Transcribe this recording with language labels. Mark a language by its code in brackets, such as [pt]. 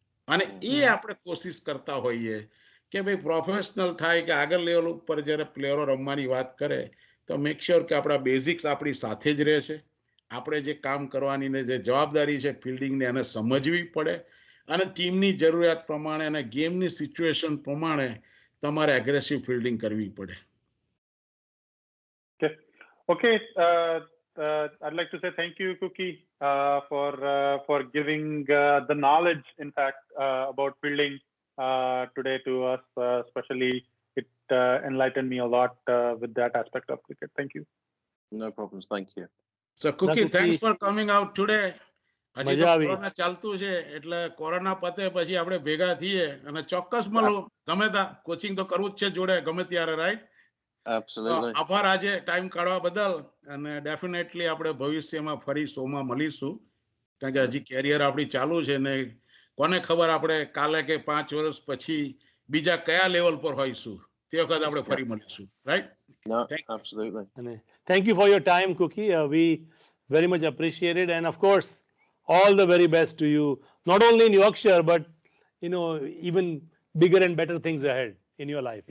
[gu] અને એ આપણે કોશિશ કરતા હોઈએ કે ભાઈ પ્રોફેશનલ થાય કે આગળ લેવલ ઉપર જ્યારે પ્લેયરો રમવાની વાત કરે તો મેક શ્યોર કે આપણા બેઝિક્સ આપણી સાથે જ રહે છે. આપણે જે કામ કરવાની ને જે જવાબદારી છે ફિલ્ડિંગને એને સમજવી પડે અને ટીમની જરૂરિયાત પ્રમાણે અને ગેમની સિચ્યુએશન પ્રમાણે તમારે એગ્રેસિવ ફિલ્ડિંગ કરવી પડે. [en] Okay. I'd like to say thank you, Cookie, for giving the knowledge, in fact, about fielding today to us. Especially, it enlightened me a lot with that aspect of cricket. Thank you. No problems. Thank you. So Cookie, Cookie. thanks for coming out today. [gu] હજી તો મજા આવી. Corona ચાલતું છે એટલે corona પતે પછી આપણે ભેગા થઈએ અને ચોક્કસ મળો ગમે ત્યાં. કોચિંગ તો કરવું જ છે જોડે ગમે ત્યારે, રાઈટ. [en] Absolutely. [gu] આભાર આજે ટાઈમ કાઢવા બદલ, અને ડેફિનેટલી આપણે ભવિષ્યમાં ફરી શોમાં મળીશું, કારણ કે હજી કેરિયર આપણી ચાલુ છે ને કોને ખબર આપણે કાલે કે 5 વર્ષ પછી બીજા કયા લેવલ પર હોઈશું, તે વખત આપણે ફરી મળીશું, right. [en] No, thank you. absolutely. And thank you for your time, Cookie. We very much appreciate it. And of course, all the very best to you, not only in Yorkshire, but even bigger and better things ahead in your life.